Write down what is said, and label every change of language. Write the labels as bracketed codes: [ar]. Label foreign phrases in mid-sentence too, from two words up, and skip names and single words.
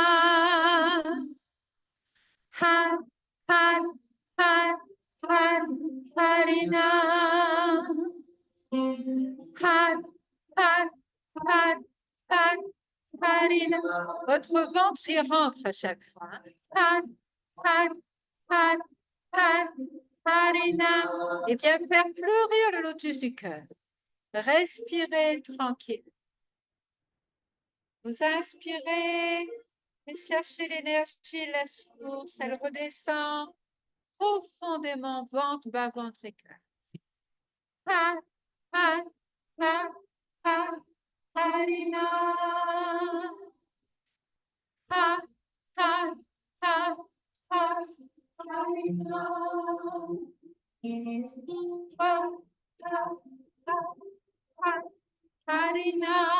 [fr] Har, har, har, har, harina. Har, har, har, har, harina. Votre ventre y rentre à chaque fois. Har, har, har, har, harina. Et bien faire fleurir le lotus du cœur. Respirez tranquille. Vous inspirez et cherchez l'énergie, la source, elle redescend profondément, ventre, bas, ventre et cœur. Ha, ha, ha, ha, harina. Ha, ha, ha, ha, harina. Ha, ha, ha, ha, harina.